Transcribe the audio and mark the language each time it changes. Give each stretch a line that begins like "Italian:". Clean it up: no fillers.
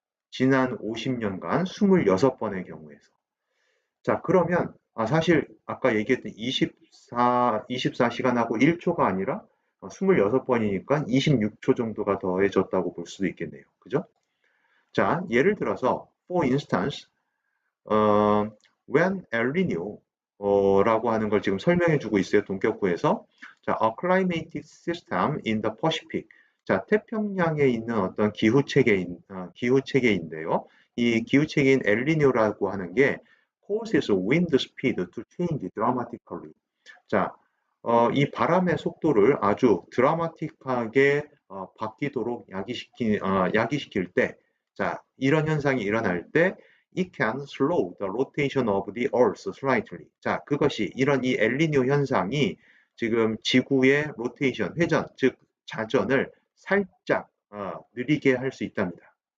Korean: 지난 50년간 26번의 경우에서. 자, 그러면 사실 아까 얘기했던 24시간하고 1초가 아니라 26번이니까 26초 정도가 더해졌다고 볼 수도 있겠네요. 그죠? 자, 예를 들어서
English: for instance, when
Korean: El Nino 라고 하는 걸 지금 설명해 주고 있어요. 동격구에서.
English: 자, a climatic system in the Pacific.
Korean: 자, 태평양에 있는 어떤 기후체계인데요. 이 기후체계인 엘니뇨라고 하는 게
English: causes wind speed to change dramatically.
Korean: 자, 이 바람의 속도를 아주 드라마틱하게 바뀌도록 야기시킬 때, 자, 이런 현상이 일어날 때
English: it can slow the rotation of the earth slightly.
Korean: 자, 그것이 이런 이 엘니뇨 현상이 지금 지구의 로테이션, 회전, 즉 자전을 살짝 느리게 할 수 있답니다.